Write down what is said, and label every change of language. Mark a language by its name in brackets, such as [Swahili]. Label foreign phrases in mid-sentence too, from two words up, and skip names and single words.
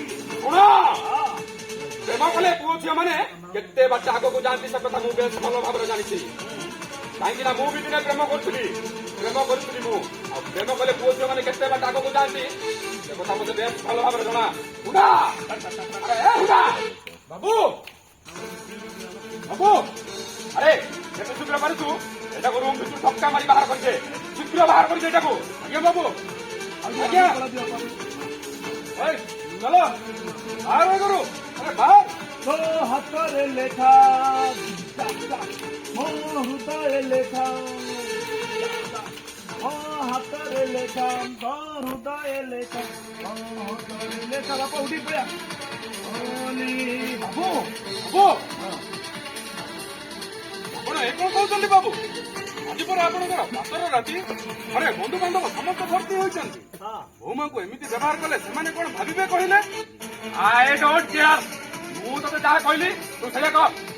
[Odia] ଶୁଣ ପ୍ରେମ କଲେ ପୁଅ ଝିଅ ମାନେ କେତେ ବାଟ ଆଗକୁ ଯାଆନ୍ତି ସେ କଥା ମୁଁ ବେଶ ଭଲ ଭାବରେ ଜାଣିଛି କାହିଁକି ନା ମୁଁ ବି ଦିନେ ପ୍ରେମ କରୁଥିଲି ମୁଁ ଆଉ ପ୍ରେମ କଲେ ପୁଅ ଝିଅ ମାନେ କେତେ ବାଟ ଆଗକୁ ଯାଆନ୍ତି ସେ କଥା ମତେ ବେଶ ଭଲ ଭାବରେ ଜଣା ହୁଡା ଆରେ ଏ ହୁଡା ବାବୁ ବାବୁ ଆରେ କେତେ ଶୀଘ୍ର ପାରୁଛୁ ଏଟାକୁ ରୁମ୍ ଭିତରୁ ଧକ୍କା ମାରି ବାହାର କରିଛେ ଶୀଘ୍ର ବାହାର କରିଛେ ଏଟାକୁ ଆଜ୍ଞା ବାବୁ ଆଜ୍ଞା [Bangla] এই, চলো আর করু আরে ভাই [Odia] ତୋ ହାତରେ ଲେଖା ମୋ ହୃଦୟରେ ଲେଖା ମୋ ହାତରେ ଲେଖା ମୋ ହୃଦୟ ଲେଖା ମୋ ହୃଦୟରେ ଲେଖା ବାପା ଉଠି ପଳା ବାବୁ ବାବୁ ଆପଣ ଏ କଣ କହୁଛନ୍ତି ବାବୁ ଆଜି ପରେ ଆପଣଙ୍କର ପାତର ରାତି ଘରେ ବନ୍ଧୁବାନ୍ଧବ ସମସ୍ତେ ଭର୍ତ୍ତି ହୋଇଛନ୍ତି ବୋଉମାଙ୍କୁ ଏମିତି ବ୍ୟବହାର କଲେ ସେମାନେ କଣ ଭାବିବେ କହିଲେ [English] I don't care [Odia] ମୁଁ ତତେ ଯାହା କହିଲି ତୁ ସେଇଆ କର